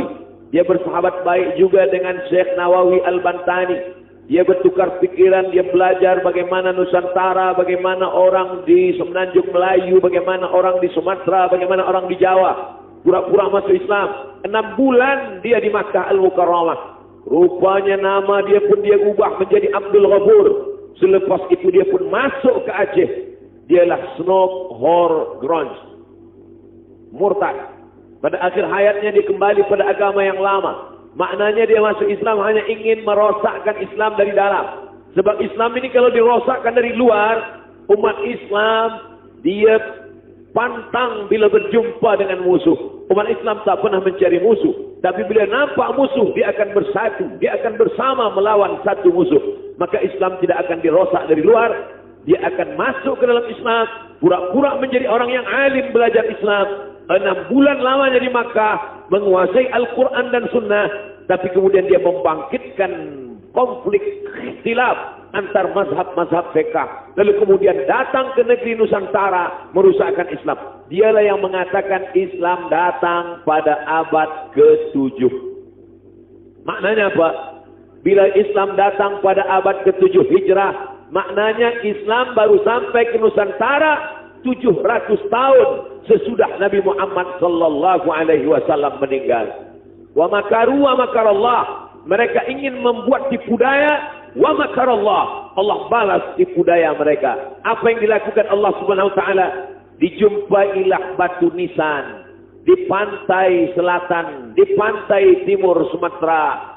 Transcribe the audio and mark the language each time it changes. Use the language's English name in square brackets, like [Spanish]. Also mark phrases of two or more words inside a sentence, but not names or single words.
[Malay] Dia bersahabat baik juga dengan Syekh Nawawi Al-Bantani. Dia bertukar pikiran, dia belajar bagaimana Nusantara, bagaimana orang di Semenanjung Melayu, bagaimana orang di Sumatera, bagaimana orang di Jawa. Pura-pura masuk Islam. 6 bulan dia di Makkah Al-Mukarramah. Rupanya nama dia pun dia ubah menjadi Abdul Ghafur. Selepas itu dia pun masuk ke Aceh. Dialah Snob Horgrons, murtad. Pada akhir hayatnya dia kembali pada agama yang lama. Maknanya dia masuk Islam hanya ingin merosakkan Islam dari dalam. Sebab Islam ini kalau dirosakkan dari luar, umat Islam dia pantang bila berjumpa dengan musuh. Umat Islam tak pernah mencari musuh, tapi bila nampak musuh dia akan bersatu, dia akan bersama melawan satu musuh. Maka Islam tidak akan dirosak dari luar. Dia akan masuk ke dalam Islam, pura-pura menjadi orang yang alim belajar Islam. 6 bulan lamanya di Makkah, menguasai Al-Quran dan Sunnah, tapi kemudian dia membangkitkan konflik ikhtilaf antar mazhab-mazhab fiqh. Lalu kemudian datang ke negeri Nusantara merusakkan Islam. Dialah yang mengatakan Islam datang pada abad ke-7. Maknanya apa? Bila Islam datang pada abad ke-7 Hijrah, maknanya Islam baru sampai ke Nusantara 700 tahun sesudah Nabi Muhammad [Arabic] sallallahu alaihi wasallam [Malay] meninggal. [Arabic] Wa makaru wa makarallah. [Malay] Mereka ingin membuat tipu daya. [Arabic] Wa makarallah. [Malay] Allah balas tipu daya mereka. Apa yang dilakukan Allah [Arabic] Subhanahu wa taala? [Malay] Dijumpailah batu nisan di pantai selatan, di pantai timur Sumatera.